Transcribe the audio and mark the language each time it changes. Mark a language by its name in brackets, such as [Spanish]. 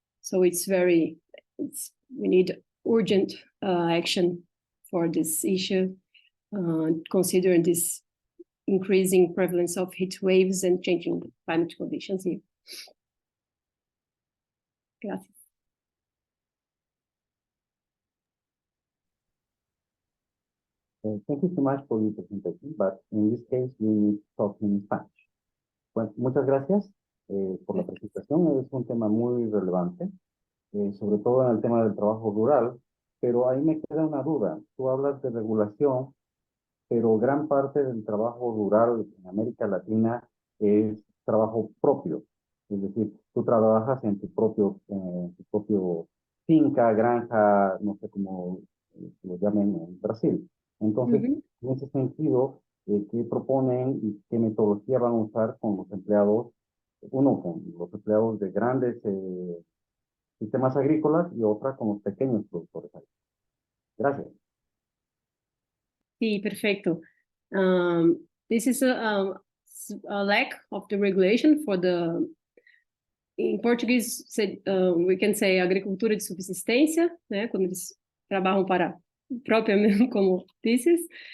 [English] So we need urgent action for this issue, considering this increasing prevalence of heat waves and changing climate conditions here. [Spanish] Gracias. [English] Thank you so much for your presentation, but in this case, we need to talk in Spanish. [Spanish] Bueno, muchas gracias por la presentación. Es un tema muy relevante, sobre todo en el tema del trabajo rural, pero ahí me queda una duda. Tú hablas de regulación, pero gran parte del trabajo rural en América Latina es trabajo propio. Es decir, tú trabajas en tu propio finca, granja, no sé cómo lo llamen en Brasil. Entonces, en ese sentido, ¿qué proponen y qué metodología van a usar con los empleados? Uno, con los empleados de grandes sistemas agrícolas y otra con los pequeños productores agrícolas. Gracias. Sí, perfecto. [English] This is a lack of the regulation for the, in Português, we can say [Portuguese] agricultura de subsistência, né, quando eles trabalham para própria mesmo, [Spanish] como dices.